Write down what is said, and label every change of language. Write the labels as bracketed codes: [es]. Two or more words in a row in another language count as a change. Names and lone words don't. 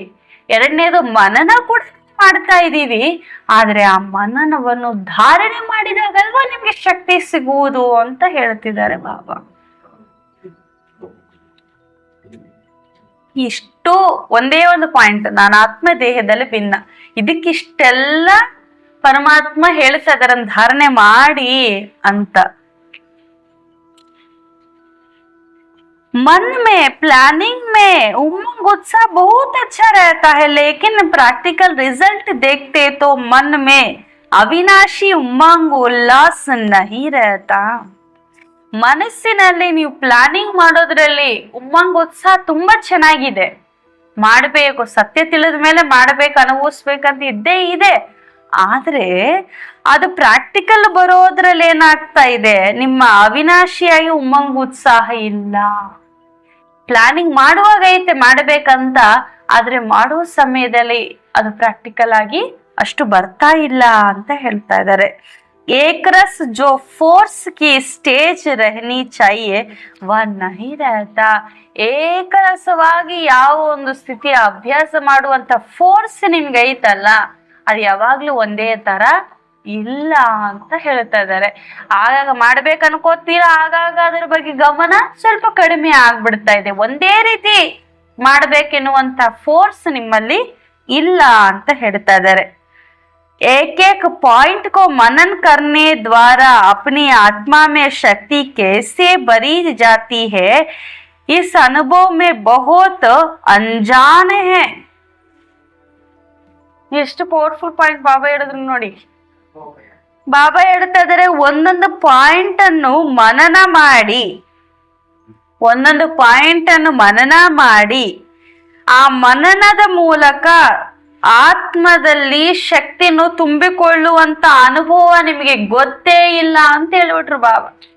[kn] ಎರಡನೇದು ಮನನ ಕೂಡ ಮಾಡ್ತಾ ಇದ್ದೀವಿ, ಆದ್ರೆ ಆ ಮನನವನ್ನು ಧಾರಣೆ ಮಾಡಿದಾಗಲ್ವಾ ನಿಮ್ಗೆ ಶಕ್ತಿ ಸಿಗುವುದು ಅಂತ ಹೇಳ್ತಿದ್ದಾರೆ ಬಾಬಾ. ಇಷ್ಟು ಒಂದೇ ಒಂದು ಪಾಯಿಂಟ್, ನಾನು ಆತ್ಮ ದೇಹದಲ್ಲಿ ಭಿನ್ನ, ಇದಕ್ಕಿಷ್ಟೆಲ್ಲ ಪರಮಾತ್ಮ ಹೇಳ್ತಾ ಇದಾರೆ ಧಾರಣೆ ಮಾಡಿ ಅಂತ. [hi] मन में प्लानिंग में उमंग उत्साह बहुत अच्छा रहता है, लेकिन [en] practical result [hi] देखते तो मन में अविनाशी उमंग उल्लास नहीं रहता. [kn] ಮನಸ್ಸಿನಲ್ಲಿ ನೀವು ಪ್ಲಾನಿಂಗ್ ಮಾಡೋದ್ರಲ್ಲಿ ಉಮ್ಮಂಗ್ ಉತ್ಸಾಹ ತುಂಬಾ ಚೆನ್ನಾಗಿದೆ, ಮಾಡ್ಬೇಕು, ಸತ್ಯ ತಿಳಿದ ಮೇಲೆ ಮಾಡ್ಬೇಕು, ಅನುಭವಿಸ್ಬೇಕಂತ ಇದ್ದೇ ಇದೆ. ಆದ್ರೆ ಅದು ಪ್ರಾಕ್ಟಿಕಲ್ ಬರೋದ್ರಲ್ಲಿ ಏನಾಗ್ತಾ ಇದೆ, ನಿಮ್ಮ ಅವಿನಾಶಿಯಾಗಿ ಉಮ್ಮಂಗ್ ಉತ್ಸಾಹ ಇಲ್ಲ. ಪ್ಲಾನಿಂಗ್ ಮಾಡುವಾಗ ಐತೆ ಮಾಡ್ಬೇಕಂತ, ಆದ್ರೆ ಮಾಡುವ ಸಮಯದಲ್ಲಿ ಅದು ಪ್ರಾಕ್ಟಿಕಲ್ ಆಗಿ ಅಷ್ಟು ಬರ್ತಾ ಇಲ್ಲ ಅಂತ ಹೇಳ್ತಾ ಇದ್ದಾರೆ. [hi] एकरस जो फोर्स की स्टेज रहनी चाहिए वह नहीं रहता. [kn] ಏಕರಸವಾಗಿ ಯಾವ ಒಂದು ಸ್ಥಿತಿಯ ಅಭ್ಯಾಸ ಮಾಡುವಂತ ಫೋರ್ಸ್ ನಿಮ್ಗೆ ಐತಲ್ಲ, ಅದು ಯಾವಾಗ್ಲೂ ಒಂದೇ ತರ ಇಲ್ಲ ಅಂತ ಹೇಳ್ತಾ ಇದ್ದಾರೆ. ಆಗಾಗ ಮಾಡ್ಬೇಕು ಅನ್ಕೋತೀರಾ, ಆಗಾಗ ಅದ್ರ ಬಗ್ಗೆ ಗಮನ ಸ್ವಲ್ಪ ಕಡಿಮೆ ಆಗ್ಬಿಡ್ತಾ ಇದೆ. ಒಂದೇ ರೀತಿ ಮಾಡ್ಬೇಕೆನ್ನುವಂತ ಫೋರ್ಸ್ ನಿಮ್ಮಲ್ಲಿ ಇಲ್ಲ ಅಂತ ಹೇಳ್ತಾ ಇದ್ದಾರೆ. [hi] एक एक पॉइंट को मनन करने द्वारा अपनी आत्मा में शक्ति कैसे भरी जाती है, इस अनुभव में बहुत अनजान है. [kn] ಎಷ್ಟು [en] powerful point [kn] ಬಾಬಾ ಹೇಳಿದ್ರು ನೋಡಿ. ಬಾಬಾ ಹೇಳ್ತಾ ಇದಾರೆ, ಒಂದೊಂದು ಪಾಯಿಂಟ್ ಅನ್ನು ಮನನ ಮಾಡಿ ಒಂದೊಂದು ಪಾಯಿಂಟ್ ಅನ್ನು ಮನನ ಮಾಡಿ ಆ ಮನನದ ಮೂಲಕ ಆತ್ಮದಲ್ಲಿ ಶಕ್ತಿಯನ್ನು ತುಂಬಿಕೊಳ್ಳುವಂತ ಅನುಭವ ನಿಮಗೆ ಗೊತ್ತೇ ಇಲ್ಲ ಅಂತ ಹೇಳ್ಬಿಟ್ರು ಬಾಬಾ.